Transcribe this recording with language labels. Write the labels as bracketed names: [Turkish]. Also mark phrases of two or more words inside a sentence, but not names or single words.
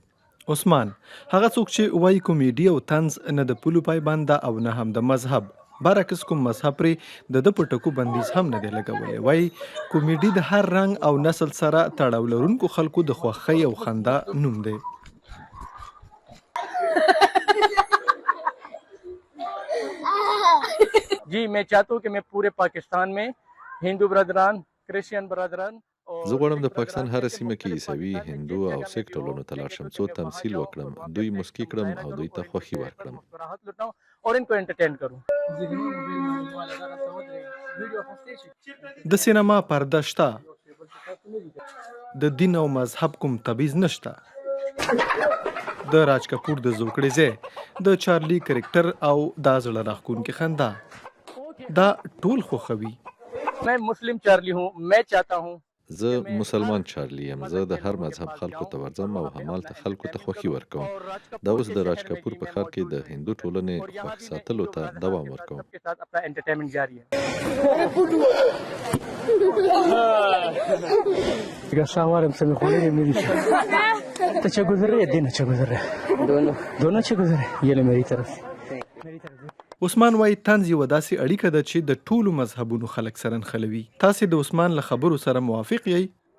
[Pashto] عثمان هغه څوک چې وایي کومیډي او طنز نه د پولو پایبنده او نه هم د مذهب، برعکس کوم مذهب پرې د ده په ټکو بندیز هم نه دی لګولی. وایي کومیډي د هر رنګ او نسل سره تړاو لرونکو خلکو د خوښۍ او خندا نوم دی. [Urdu] جی میں چاہتا ہوں کہ میں پورے پاکستان میں ہندو برادران کرسچین برادران [Pashto] زه غواړم د پاکستان هر سیمه کې عیسوي، هندو او سیک ټولنو ته لاړ شم، څو تمثیل وکړم، دوی مسکی کړم او دوی ته خوښي ورکړم. [Urdu] اور ان کو انٹرٹین کروں. [Pashto] د سینما پرده شته، د دین او مذهب کوم تبعیض نشته. د راج کپور د زوکړې ځای، د چارلی کرکټر او دا زړه راښکونکې خندا دا ټول خوښوي. [Urdu] میں مسلم چارلی ہوں۔ میں چاہتا ہوں [Pashto] زه مسلمان چارلی یم، زه د هر مذهب خلکو ته ورځم او همالته خلکو ته خوښي ورکوم. دا اوس د راج کپور په ښار کې د هندو ټولنې خوښ ساتلو ته دوام ورکوم. [Urdu] کے ساتھ اپنا انٹرٹینمنٹ جاری ہے۔ شاہوار سے کھولے میری تو اچھا گزر رہے دن اچھا گزر رہے دونوں اچھے گزر رہے. یہ لے میری طرف سے. [Pashto] عثمان وایي طنز یوه داسې اړیکه ده چې د ټولو مذهبونو خلک سره نښلوي. تاسې د عثمان له خبرو سره موافق یئ؟